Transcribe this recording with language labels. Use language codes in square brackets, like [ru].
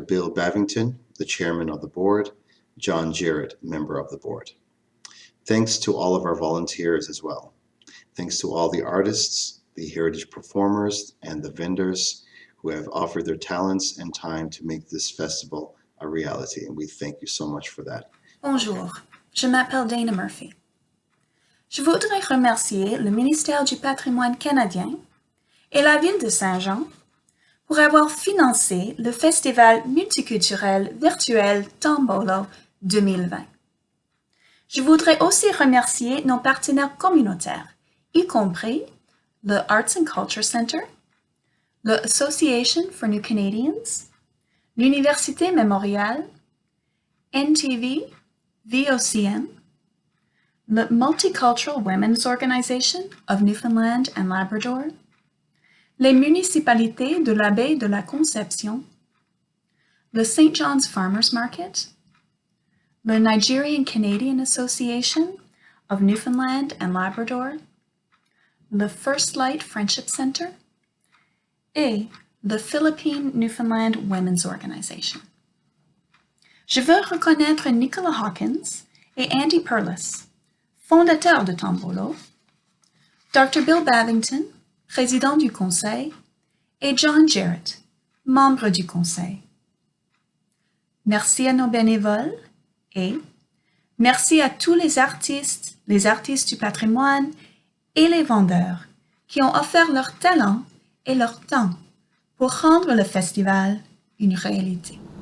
[en] Bill Bavington, the chairman of the board, John Jarrett, member of the board. Thanks to all of our volunteers as well. Thanks to all the artists, the heritage performers, and the vendors who have offered their talents and time to make this festival a reality, and we thank you so much for that. [fr] Bonjour, je m'appelle Dana Murphy. Je voudrais remercier le ministère du Patrimoine canadien et la ville de Saint-Jean pour avoir financé le Festival multiculturel virtuel Tombolo 2020. Je voudrais aussi remercier nos partenaires communautaires, y compris le Arts and Culture Centre, l'Association for New Canadians, l'Université Memorial, NTV, VOCM, le Multicultural Women's Organization of Newfoundland and Labrador, les municipalités de la baie de la Conception, le St. John's Farmers Market, the Nigerian Canadian Association of Newfoundland and Labrador, the First Light Friendship Centre, et the Philippine Newfoundland Women's Organization. Je veux reconnaître Nicola Hawkins et Andy Perillis, fondateurs de Tombolo, Dr. Bill Bavington, président du conseil, et John Jarrett, membre du conseil. Merci à nos bénévoles et merci à tous les artistes du patrimoine et les vendeurs qui ont offert leur talent et leur temps pour rendre le festival une réalité.